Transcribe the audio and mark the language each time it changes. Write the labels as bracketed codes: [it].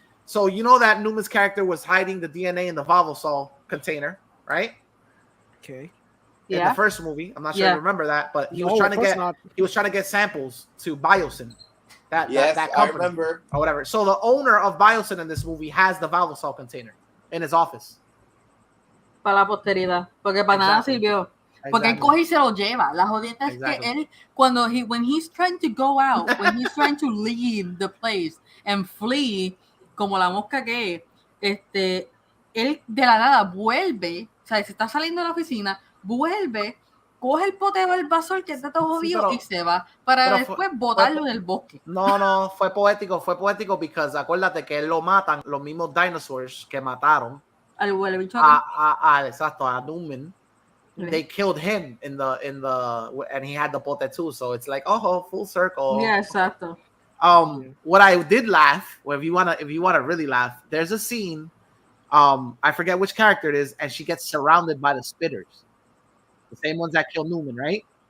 [en] So you know that Newman's character was hiding the DNA in the Vavasol container, right? Okay. In the first movie, I'm not sure you remember that, but he was trying to get samples to Biosyn. That company, I remember. or whatever. So the owner of Biosyn in this movie has the Valvosol container in his office. [es] Para la posteridad, porque para nada sirvió. Porque él coge y se lo lleva. La jodienda es que él, [en] when he's trying to go out, when he's trying to leave the place and flee, [es] como la mosca que es, él de la nada vuelve, o sea, se está saliendo de la oficina, vuelve, coge el poteo del vasor que está todo jodido y se va para después botarlo en el bosque. No, fue poético porque acuérdate que él lo matan los mismos dinosaurs que mataron al huele bicho exacto, a Newman. [en] They killed him in the and he had the pote too, so it's like full circle. Yeah, exacto. What I did laugh, well, if you wanna really laugh, there's a scene, I forget which character it is, and she gets surrounded by the spitters, the same ones that killed Newman, right?